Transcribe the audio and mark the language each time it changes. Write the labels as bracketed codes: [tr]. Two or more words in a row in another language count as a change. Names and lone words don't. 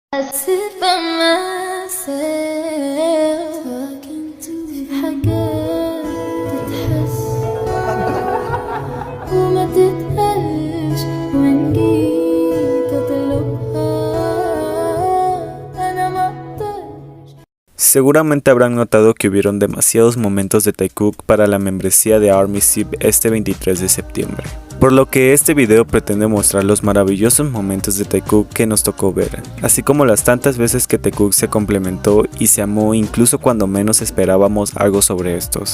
[en] sit by myself talking to [ar] في حاجات تتحس وما تتقالش وإن جيت أطلبها أنا ما أقدرش. [es] Seguramente habrán notado que hubieron demasiados momentos de Taekook para la membresía de Army SIP este 23 de septiembre. Por lo que este video pretende mostrar los maravillosos momentos de Taekook que nos tocó ver, así como las tantas veces que Taekook se complementó y se amó incluso cuando menos esperábamos algo sobre estos.